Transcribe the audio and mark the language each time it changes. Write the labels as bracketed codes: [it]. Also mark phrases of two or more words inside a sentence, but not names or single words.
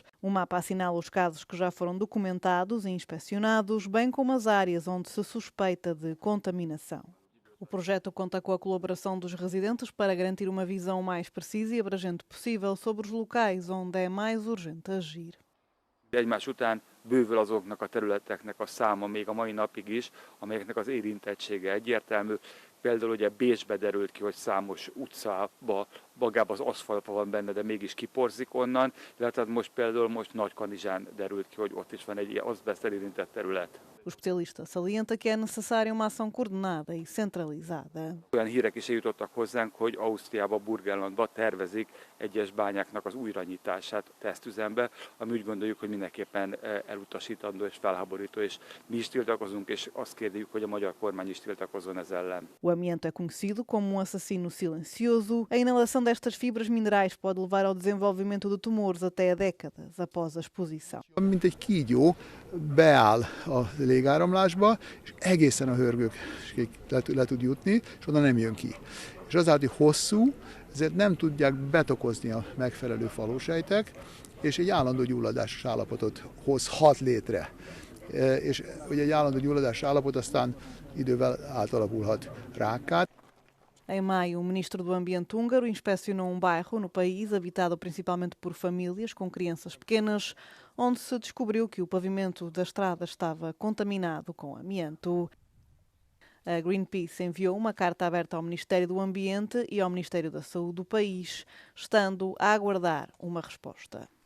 [pt] O mapa assinala os casos que já foram documentados e inspecionados, bem como as áreas onde se suspeita de contaminação. O projeto conta com a colaboração dos residentes para garantir uma visão mais precisa e abrangente possível sobre os locais onde é mais urgente agir. [hu] Egymás után bővül azoknak a területeknek a száma még a mai napig is, amelyeknek az érintettsége egyértelmű. Például ugye Bécsbe derült ki, hogy számos utcába, magába az aszfaltban van benne, de mégis kiporzik onnan, illetve most például Nagykanizsán derült ki, hogy ott is van egy ilyen azbeszttel érintett terület. [pt] O especialista salienta que é necessária uma ação coordenada e centralizada. [hu] Olyan hírek is eljutottak hozzánk, hogy Ausztriába, Burgenlandba tervezik egyes bányáknak az újranyitását tesztüzembe, ami úgy gondoljuk, hogy mindenképpen elutasítandó és felháborító, és mi is tiltakozunk, és azt kérjük, hogy a magyar kormány is tiltakozzon ez ellen. [pt] O amianto é conhecido como um assassino silencioso. A inalação destas fibras minerais pode levar ao desenvolvimento de tumores até décadas após a exposição. [hu] Mint egy kígyó beáll a légáramlásba, és egészen a hörgőkig le tud jutni, és oda nem jön ki. És azáltal, hogy hosszú, ezért nem tudják betokozni a megfelelő falósejtek, és egy állandó gyulladásos állapotot hozhat létre. És ugye egy állandó gyulladásos állapot aztán idővel átalakulhat rákká. [pt] Em maio, o ministro do Ambiente húngaro inspecionou um bairro no país habitado principalmente por famílias com crianças pequenas, onde se descobriu que o pavimento da estrada estava contaminado com amianto. A Greenpeace enviou uma carta aberta ao Ministério do Ambiente e ao Ministério da Saúde do país, estando a aguardar uma resposta.